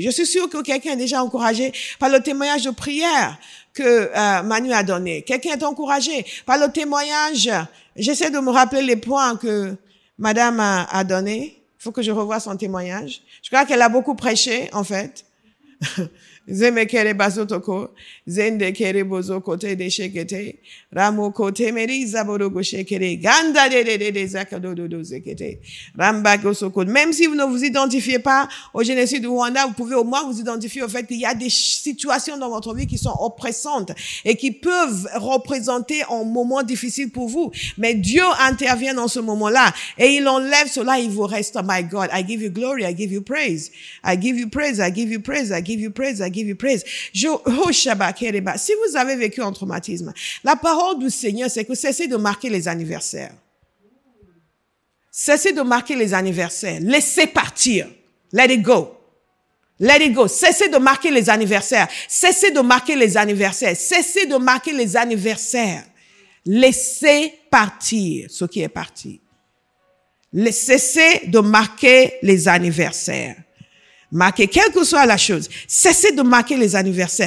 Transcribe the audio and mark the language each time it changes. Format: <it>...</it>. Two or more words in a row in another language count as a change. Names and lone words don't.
<fr>Je suis sûre que quelqu'un est déjà encouragé par le témoignage de prière que Manu a donné. Quelqu'un est encouragé par le témoignage. J'essaie de me rappeler les points que Madame a donné. Il faut que je revoie son témoignage. Je crois qu'elle a beaucoup prêché, en fait. Zeme kere basotoko, zende kere bozo kote de shekete, ramo kote meri zaborogo shekere, ganda de zakadodo zekete, ramba gosoko. Même si vous ne vous identifiez pas au génocide du Rwanda, vous pouvez au moins vous identifier au fait qu'il y a des situations dans votre vie qui sont oppressantes et qui peuvent représenter un moment difficile pour vous. Mais Dieu intervient dans ce moment-là et il enlève cela, il vous reste,</fr> <en>oh my God, I give you glory, I give you praise, I give you praise, I give you praise, I give you praise, I give you praise.</en> <fr>Si vous avez vécu un traumatisme, la parole du Seigneur, c'est que cessez de marquer les anniversaires. Cessez de marquer les anniversaires. Laissez partir.</fr> <en>Let it go. Let it go.</en> <fr>Cessez de marquer les anniversaires. Cessez de marquer les anniversaires. Cessez de marquer les anniversaires. Laissez partir ce qui est parti. Cessez de marquer les anniversaires. Marquez, quelle que soit la chose. Cessez de marquer les anniversaires.</fr>